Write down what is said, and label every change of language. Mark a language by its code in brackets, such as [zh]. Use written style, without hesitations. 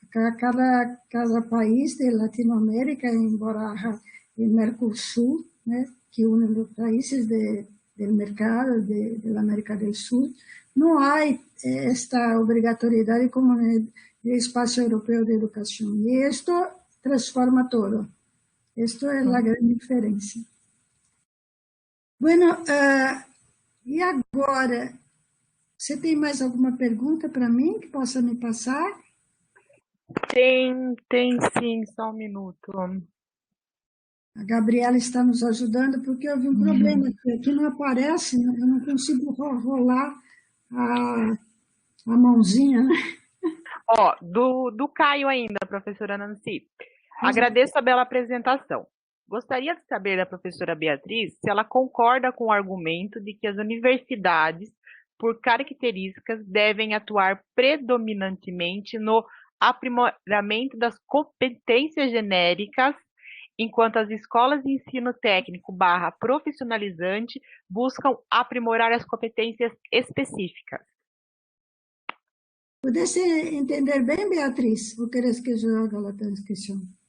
[es] Cada país de Latinoamérica, embora el Mercosur, ¿no?, que une los países del mercado de la América del Sur, no hay esta obligatoriedad como en el Espacio Europeo de Educación. Y esto transforma todo. Esto es la gran diferencia. [pt] Bueno, e agora, você tem mais alguma pergunta para mim que possa me passar? Tem sim, só um minuto. A Gabriela está nos ajudando porque houve um problema aqui não aparece, eu não consigo rolar a mãozinha, né? Ó, do Caio ainda, professora Nancy. Agradeço a bela apresentação. Gostaria de saber da professora Beatriz se ela concorda com o argumento de que as universidades, por características, devem atuar predominantemente no aprimoramento das competências genéricas, enquanto as escolas de ensino técnico / profissionalizante buscam aprimorar as competências específicas. [es] ¿Pudiste entender bien, Beatriz? ¿O quieres que yo haga la transcripción?